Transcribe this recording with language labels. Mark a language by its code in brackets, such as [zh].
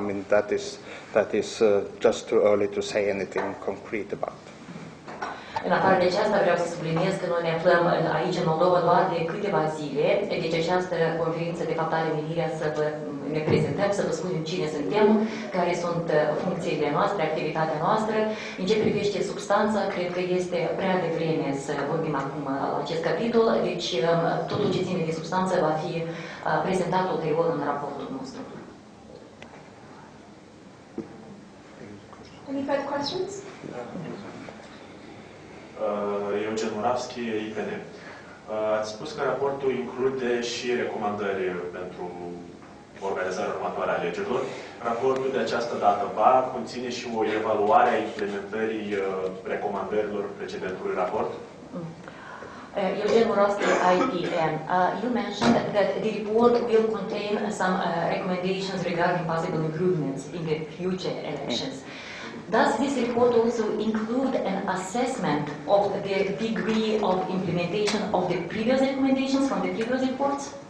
[en] I mean, that is just too early to say anything concrete about. [ro] În afară de aceasta, vreau să subliniez că noi ne aflăm aici în Moldova doar de câteva zile, deci această conferință de fapt are menirea să ne prezentăm, să vă spunem cine suntem, care sunt funcțiile noastre, activitatea noastră. În ce privește substanța, cred că este prea devreme să vorbim acum la acest capitol, deci totul ce ține de substanță va fi prezentat ulterior în raportul nostru. [en] Any further questions? Eugen Moravski, IPD. [ro] Ați spus că raportul include și recomandări pentru organizarea următoare a alegerilor. Raportul de această dată va conține și o evaluare a implementării recomandărilor precedentului raport? [en] Eugen Moroski, IPN. You mentioned that the report will contain some recommendations regarding possible improvements in the future elections. Does this report also include an assessment of the degree of implementation of the previous recommendations from the previous reports?